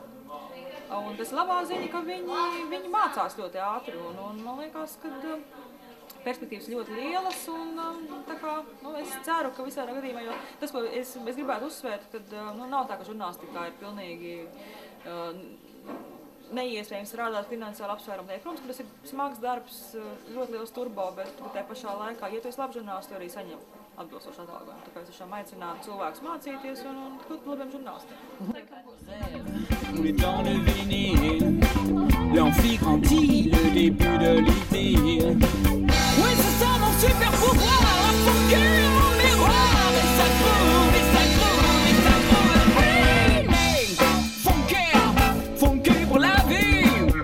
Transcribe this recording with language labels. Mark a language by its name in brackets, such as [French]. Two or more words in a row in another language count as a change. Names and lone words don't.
[Latvian] Un tas labā ziņa, ka viņi mācās ļoti ātri, un man liekas, ka perspektīvas ļoti lielas, un tā kā, es ceru, ka visādā gadījumā, jo tas, ko es gribētu uzsvērt, kad nav tā, ka žurnālistikā ir pilnīgi neiespējams strādāt finansiāli apsvērumu dēļ. Protams, ka tas ir smags darbs, ļoti liels turbo, bet tajā pašā laikā, ja tu esi labs žurnālists, tu arī saņem atbilstošu atalgojumu. Tā kā es tiešām aicinātu cilvēkus mācīties un kļūt labiem žurnālistiem. [French] On est dans le vinyle, l'amphi grandit, le début de l'été. Ouais, c'est ça mon super pouvoir, enfoquer mon miroir, et ça groove, et ça groove, et ça groove. Hey, hey, funker pour la vie.